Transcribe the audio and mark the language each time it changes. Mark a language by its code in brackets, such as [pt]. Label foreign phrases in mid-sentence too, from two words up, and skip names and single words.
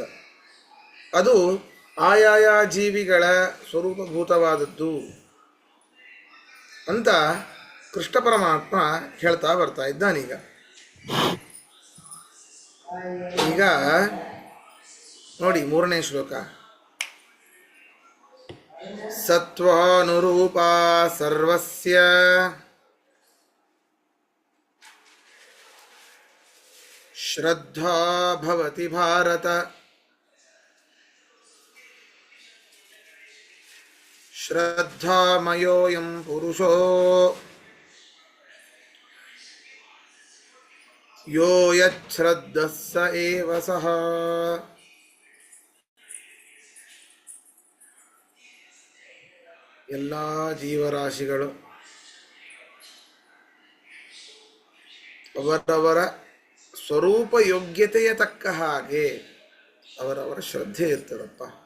[kn] ಅದು ಆಯಾಯ ಜೀವಿಗಳ ಸ್ವರೂಪಭೂತವಾದದ್ದು ಅಂತ ಕೃಷ್ಣ ಪರಮಾತ್ಮ ಹೇಳ್ತಾ ಬರ್ತಾ ಇದ್ದಾನೀಗ. ಈಗ ನೋಡಿ 3ನೇ ಶ್ಲೋಕ. [sa] ಸತ್ವಾನುರೂಪ ಸರ್ವಸ್ಯ ಶ್ರದ್ಧಾ ಭವತಿ ಭಾರತ. ಶ್ರದ್ಧಾಮಯೋಯಂ ಪುರುಷೋ ಯೋ ಯಚ್ಛ್ರದ್ಧಃ ಸ ಏವ ಸಃ. [kn] ಎಲ್ಲ ಜೀವರಾಶಿಗಳು ಅವರವರ ಸ್ವರೂಪ ಯೋಗ್ಯತೆಯ ತಕ್ಕ ಹಾಗೆ ಅವರವರ ಶ್ರದ್ಧೆ ಇರ್ತದಪ್ಪ.